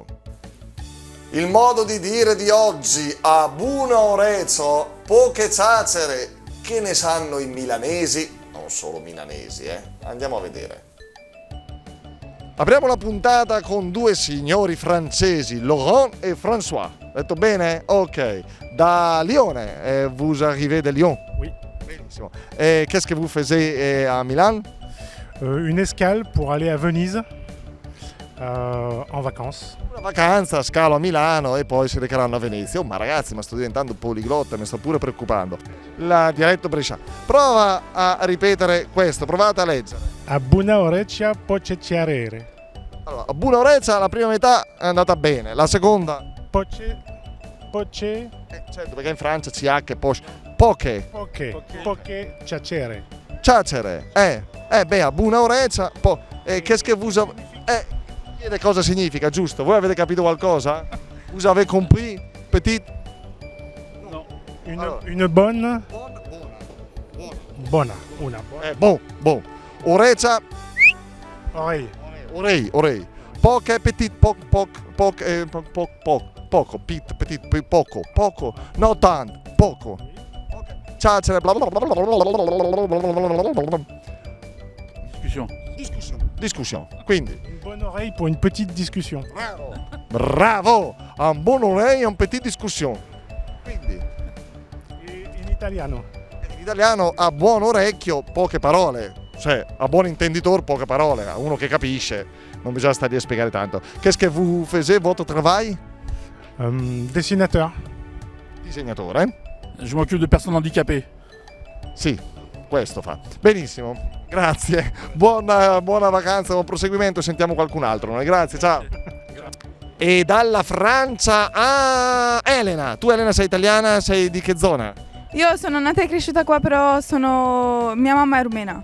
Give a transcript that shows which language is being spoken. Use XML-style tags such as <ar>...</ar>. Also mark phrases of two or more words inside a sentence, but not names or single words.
<it>Il modo di dire di oggi, a buona orezo, poche ciacere, che ne sanno i milanesi? Non solo milanesi, Andiamo a vedere. Apriamo la puntata con 2 signori francesi, Laurent e François. Detto bene? Ok. Da Lione,</it> <fr>vous arrivez de Lyon? Oui.</fr> <it>Benissimo.</it> <fr>Qu'est-ce que vous faisiez à Milan? Une escale pour aller à Venise en vacances.</fr> <it>Una vacanza, scalo a Milano e poi si recheranno a Venezia. Oh, ma ragazzi, ma sto diventando poliglotta, mi sto pure preoccupando. Il dialetto bresciano. Prova a ripetere questo, provate a leggere. A buona orecchia poceciarere. Allora, a buona orecchia la prima metà è andata bene, la seconda... Poce. certo, perché in Francia CH e poche. Poche ciacere. Ciacere, beh, a buona orecchia,</it> <fr>qu'est-ce que vous avez...</fr> <it>chiede cosa significa, giusto? Voi avete capito qualcosa?</it> <fr>Vous avez compris, petit?</fr> <it>No. Allora.</it> <fr>Une bonne.</fr> <it>Buona. Una buona. Bon. Orecchia,</it> <fr>Oreille. oreille. Poche, petit,</fr> <it>poco, petit, poco, no tanto, poco. Ciacere, bla bla bla bla bla bla. Discussion. Quindi.</it> <fr>Une bonne oreille pour une petite discussion.</fr> <it>Bravo!</it> <fr>Un buon oreille, un petit discussion.</fr> <it>Quindi. In italiano. In italiano a buon orecchio poche parole. Cioè, a buon intenditor poche parole, a uno che capisce, non bisogna stare a spiegare tanto.</it> <fr>Qu'est-ce que vous faisiez votre travail? Dessinateur.</fr> <it>Disegnatore?</it> <fr>Je m'occupe de personnes handicapées.</fr> <it>Sì, questo fa. Benissimo, grazie. Buona vacanza, buon proseguimento, sentiamo qualcun altro. Grazie, ciao. E dalla Francia a Elena. Tu Elena sei italiana, sei di che zona? Io sono nata e cresciuta qua, però mia mamma è rumena.</it>